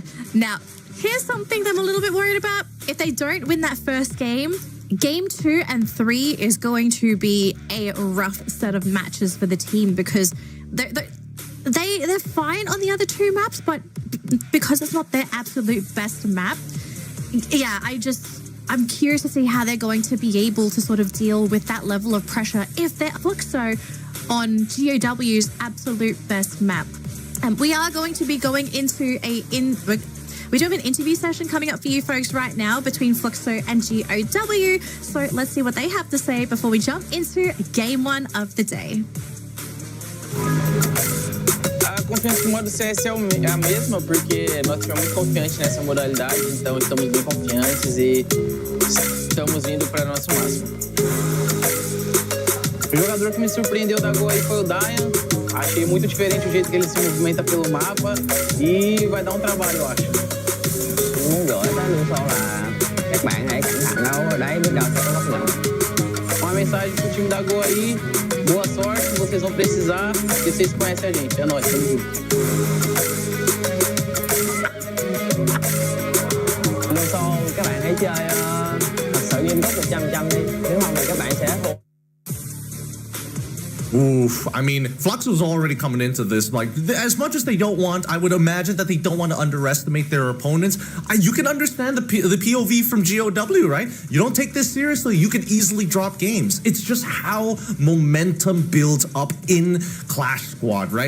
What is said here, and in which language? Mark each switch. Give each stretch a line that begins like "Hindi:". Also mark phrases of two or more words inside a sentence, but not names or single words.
English: Now, here's something that I'm a little bit worried about. If they don't win that first game, Game 2 and 3 is going to be a rough set of matches for the team because they're fine on the other two maps, but because it's not their absolute best map, yeah, I'm curious to see how they're going to be able to sort of deal with that level of pressure if they're Fluxo on GOW's absolute best map. And we are going to be going into we do have an interview session coming up for you folks right now between Fluxo and GOW. So let's see what they have to say before we jump into Game 1 of the day.
Portuguese: A confiança no modo CS é a mesma, porque nós ficamos muito confiantes nessa modalidade, então estamos bem confiantes e estamos indo para nosso máximo. O jogador que me surpreendeu da Gol aí foi o Dayan. Achei muito diferente o jeito que ele se movimenta pelo mapa e vai dar trabalho, eu acho.
Vietnamese: Muốn gửi tới lưu sau là các bạn hãy cẩn thận đâu, ở đấy biết đâu sẽ có bất ngờ.
Portuguese: Uma mensagem pro time da Gol aí, boa sorte, vocês vão precisar, porque vocês conhecem a gente, é nóis, tamo junto.
Vietnamese: Lưu sau các bạn hãy chơi thật sự nghiêm túc 100% đi, nếu không thì các bạn sẽ thua.
English: Oof, I mean, Fluxo's already coming into this, like, as much as they don't want, I would imagine that they don't want to underestimate their opponents. You can understand the POV from GOW, right? You don't take this seriously, you can easily drop games. It's just how momentum builds up in Clash Squad, right?